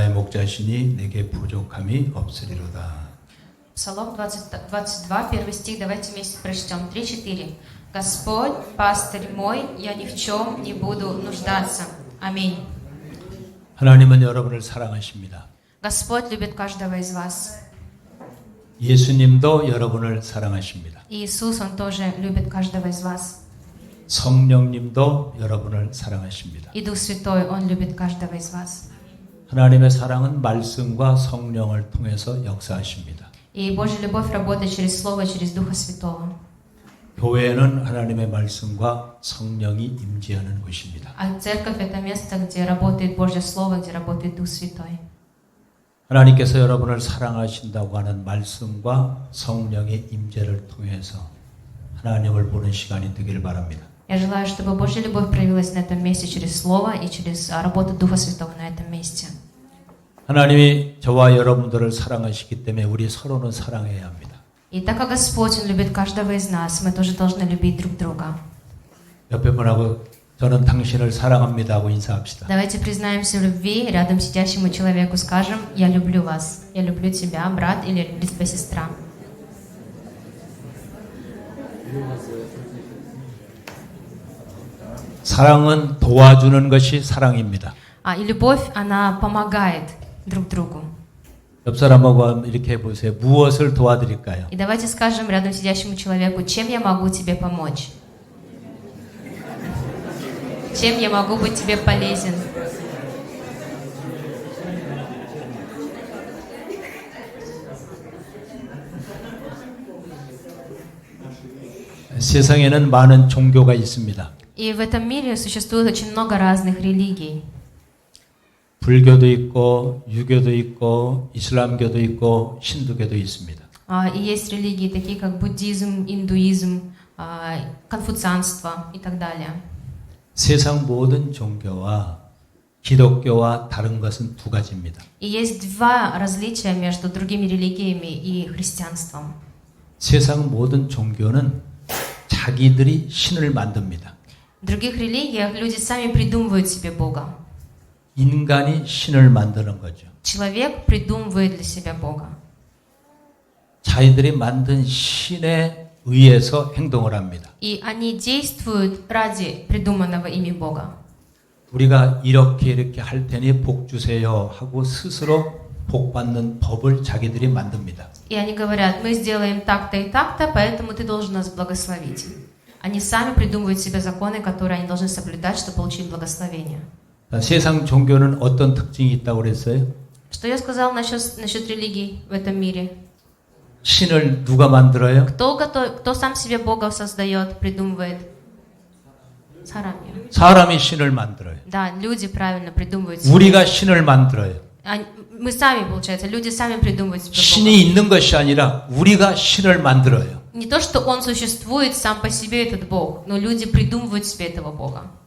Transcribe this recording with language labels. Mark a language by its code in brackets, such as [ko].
[ko] 자신이 내게 부족함이 없으리로다. [ru] Псалом 22, первый стих, давайте вместе прочтем. 3-4. Господь, пастырь мой, я ни в чем не буду нуждаться. Аминь. [ko] 하나님은 여러분을 사랑하십니다. [ru] Господь любит каждого из вас. [ko] 예수님도 여러분을 사랑하십니다. [ru] И Иисус, Он тоже любит каждого из вас. [ko] 성령님도 여러분을 사랑하십니다. [ru] И Дух Святой, Он любит каждого из вас. [ko] 하나님의 사랑은 말씀과 성령을 통해서 역사하십니다. [ru] И Божья любовь работает через Слово, через Духа Святого. [ko] 교회는 하나님의 말씀과 성령이 임재하는 곳입니다. [ru] А церковь — это место, где работает Божье Слово, где работает Дух Святой. [ko] 하나님께서 여러분을 사랑하신다고 하는 말씀과 성령의 임재를 통해서 하나님을 보는 시간이 되길 바랍니다. [ru] Я желаю, чтобы Божья любовь проявилась на этом месте через Слово и через работу Духа Святого на этом месте. [ko] 하나님이 저와 여러분들을 사랑하시기 때문에 우리 서로는 사랑해야 합니다. [ru] И так как Господь, Он любит каждого из нас, мы тоже должны любить друг друга. [ko] 옆에 분하고 저는 당신을 사랑합니다 하고 인사합시다. [ru] Давайте признаемся в любви, рядом сидящему человеку скажем: «Я люблю вас, я люблю тебя, брат, или я люблю тебя, сестра». [ko] 사랑은 도와주는 것이 사랑입니다. [ru] И любовь, она помогает друг другу. [ko] 옆 사람하고 이렇게 해보세요. 무엇을 도와드릴까요? [ru] И давайте скажем рядом сидящему человеку: «Чем я могу тебе помочь? Чем я могу быть тебе полезен?» [ko] 세상에는 많은 종교가 있습니다. [ru] И в этом мире существует очень много разных религий. [ko] 불교도 있고 유교도 있고 이슬람교도 있고 힌두교도 있습니다. [ru] И есть религии такие, как буддизм, индуизм, конфуцианство и так далее. [ko] 세상 모든 종교와 기독교와 다른 것은 두 가지입니다. [ru] И есть два различия между другими религиями и христианством. [ko] 세상 모든 종교는 자기들이 신을 만듭니다. [ru] В других религиях люди сами придумывают себе Бога. [ko] 인간이 신을 만드는 거죠. [ru] Человек придумывает для себя Бога. [ko] 자기들이 만든 신에 의해서 행동을 합니다. [ru] И они действуют ради придуманного ими Бога. [ko] 우리가 이렇게 할 테니 복 주세요 하고 스스로 복 받는 법을 자기들이 만듭니다. [ru] И они говорят: «Мы сделаем так-то и так-то, поэтому ты должен нас благословить». Они сами придумывают себе законы, которые они должны соблюдать, чтобы получить благословение. [ko] 세상 종교는 어떤 특징이 있다고 그랬어요? [ru] Что я сказал насчет религий в этом мире? [ko] 신을 누가 만들어요? [ru] Кто сам себе Бога создает, придумывает? [ko] 사람이 신을 만들어요. [ru] Да, люди правильно придумывают себе. [ko] 우리가 신을 만들어요. [ru] Мы сами, получается, люди сами придумывают себе Бога. [ko] 신이 있는 것이 아니라 우리가 신을 만들어요. [ru] Не то, что Он существует сам по себе, этот Бог, но люди придумывают себе этого Бога.